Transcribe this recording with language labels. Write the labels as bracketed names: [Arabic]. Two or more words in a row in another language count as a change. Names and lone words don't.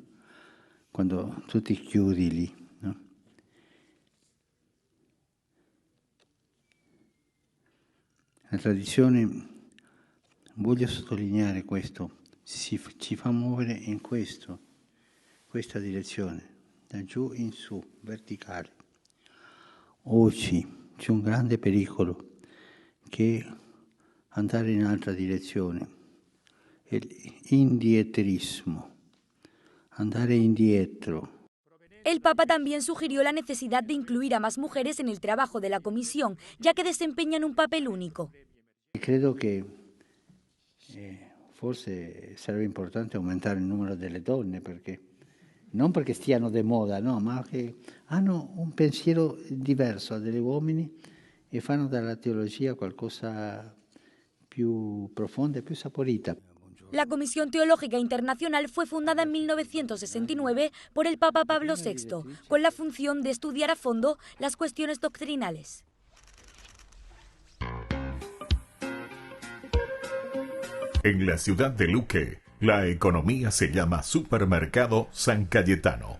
[Italian] Quando tu ti chiudi lì, no? La tradizione, voglio sottolineare questo, ci fa muovere in questa direzione, da giù in su, verticale. Oggi c'è un grande pericolo che andare in altra direzione, è l'indietrismo, andare indietro. [Spanish] El Papa también sugirió la necesidad de incluir a más mujeres en el trabajo de la comisión, ya que desempeñan un papel único. [Italian] Credo che forse sarebbe importante aumentare il numero delle donne, non perché stiano di moda, no, ma che hanno un pensiero diverso dagli uomini e fanno dalla teologia qualcosa più profonda e più saporita. [Spanish] La Comisión Teológica Internacional fue fundada en 1969 por el Papa Pablo VI, con la función de estudiar a fondo las cuestiones doctrinales. En la ciudad de Luque, la economía se llama Supermercado San Cayetano.